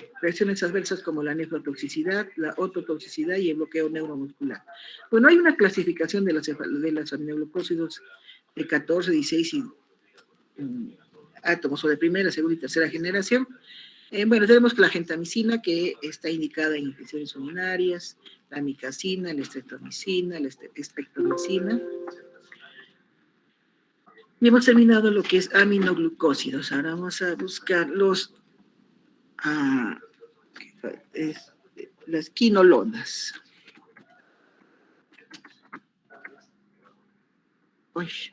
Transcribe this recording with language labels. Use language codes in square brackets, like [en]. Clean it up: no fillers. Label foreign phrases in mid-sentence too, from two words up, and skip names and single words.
[es] Reacciones adversas como la nefrotoxicidad, la ototoxicidad y el bloqueo neuromuscular. Bueno, hay una clasificación de las aminoglucósidos de 14, 16 y átomos, o de primera, segunda y tercera generación. Bueno, tenemos la gentamicina, que está indicada en infecciones urinarias, la amicacina, la estreptomicina, la espectromicina. Y hemos terminado lo que es aminoglucósidos. Ahora vamos a buscar las quinolonas. Uy.